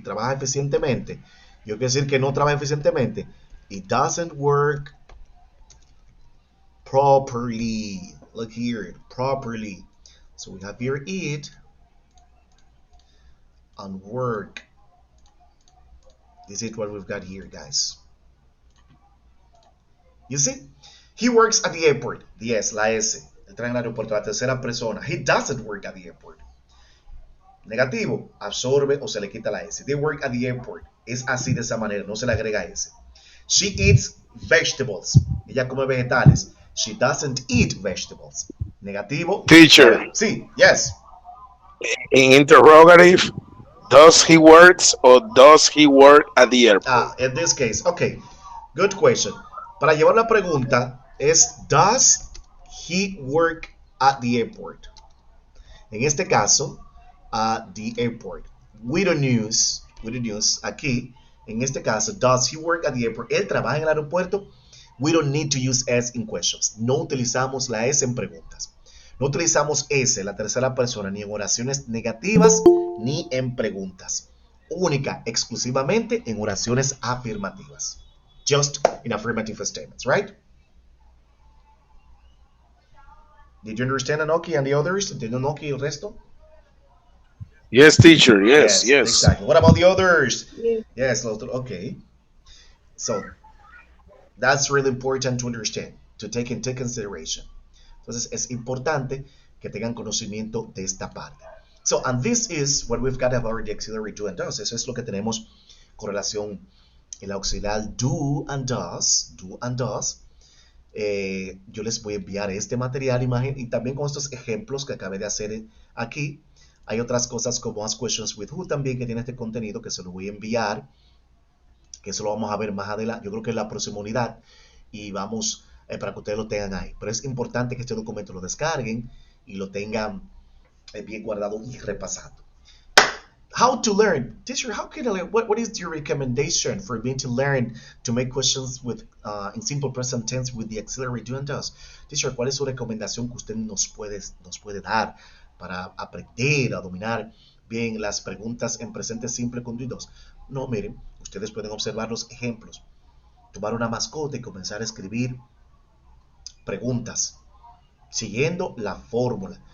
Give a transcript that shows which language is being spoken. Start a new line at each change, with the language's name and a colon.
Spanish: Trabaja eficientemente. Yo quiero decir que no trabaja eficientemente.
English: It doesn't work properly. Look here, properly. So we have here eat and work. This is what we've got here, guys. You see? He works at the airport. The S,
Spanish: la S. Él trabaja en el aeropuerto, la tercera persona.
English: He doesn't work at the airport.
Spanish: Negativo, absorbe o se le quita la S.
English: They work at the airport.
Spanish: Es así de esa manera, no se le agrega S.
English: She eats vegetables.
Spanish: Ella come vegetales.
English: She doesn't eat vegetables.
Spanish: Negativo.
English: Teacher,
Spanish: Sí, yes.
English: in interrogative, does he works or does he work at the airport? In this case, okay. Good question.
Spanish: Para llevar la pregunta es
English: does he work at the airport?
Spanish: En este caso,
English: at the airport. We don't use aquí.
Spanish: En este caso,
English: does he work at the airport?
Spanish: Él trabaja en el aeropuerto.
English: We don't need to use S in questions.
Spanish: No utilizamos la S en preguntas. No utilizamos S, la tercera persona, ni en oraciones negativas ni en preguntas. Única, exclusivamente en oraciones afirmativas.
English: Just in affirmative statements, right? Did you understand Anoki and the others?
Spanish: ¿Entendió Anoki y el resto?
English: Yes, teacher. Yes. Exactly. What about the others? Yes. Yes, okay. So, that's really important to understand, to take into consideration.
Spanish: Entonces, es importante que tengan conocimiento de esta parte.
English: So, and this is what we've got about the auxiliary do and does.
Spanish: Eso es lo que tenemos con relación el auxiliar do and does. Yo les voy a enviar este material, imagen, y también con estos ejemplos que acabé de hacer aquí. Hay otras cosas como Ask Questions with Who también que tiene este contenido que se lo voy a enviar, que eso lo vamos a ver más adelante, yo creo que en la próxima unidad, y vamos para que ustedes lo tengan ahí. Pero es importante que este documento lo descarguen y lo tengan bien guardado y repasado.
English: How to learn. Teacher, how can I learn? What is your recommendation for me to learn to make questions with in simple present tense with the auxiliary do and does?
Spanish: Teacher, ¿cuál es su recomendación que usted nos puede dar para aprender a dominar bien las preguntas en presente simple con do y does? No, miren, ustedes pueden observar los ejemplos. Tomar una mascota y comenzar a escribir preguntas siguiendo la fórmula.